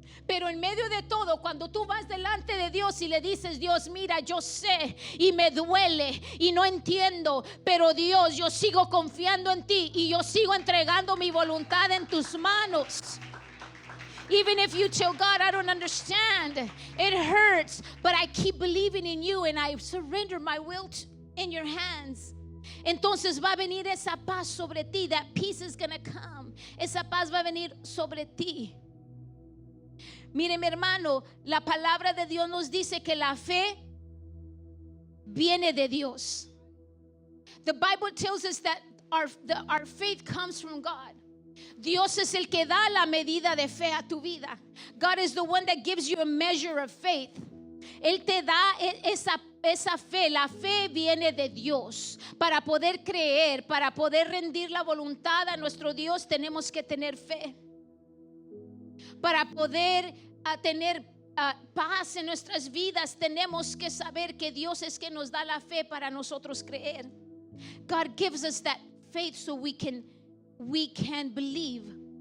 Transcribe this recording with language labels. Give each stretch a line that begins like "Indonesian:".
Spanish: Pero en medio de todo, cuando tú vas delante de Dios y le dices, Dios, mira, yo sé y me duele y no entiendo, pero Dios, yo sigo confiando en ti y yo sigo entregando mi voluntad en tus manos.
English: Even if you tell God, I don't understand, it hurts, but I keep believing in you and I surrender my will in your hands.
Spanish: Entonces va a venir esa paz sobre ti.
English: That peace is going to come.
Spanish: Esa paz va a venir sobre ti. Mire, mi hermano, la palabra de Dios nos dice que la fe viene de Dios.
English: The Bible tells us that our faith comes from God.
Spanish: Dios es el que da la medida de fe a tu vida.
English: God is the one that gives you a measure of faith.
Spanish: Él te da esa fe. La fe viene de Dios. Para poder creer, para poder rendir la voluntad a nuestro Dios, tenemos que tener fe. Para poder tener paz en nuestras vidas, tenemos que saber que Dios es que nos da la fe para nosotros creer.
English: God gives us that faith so we can believe.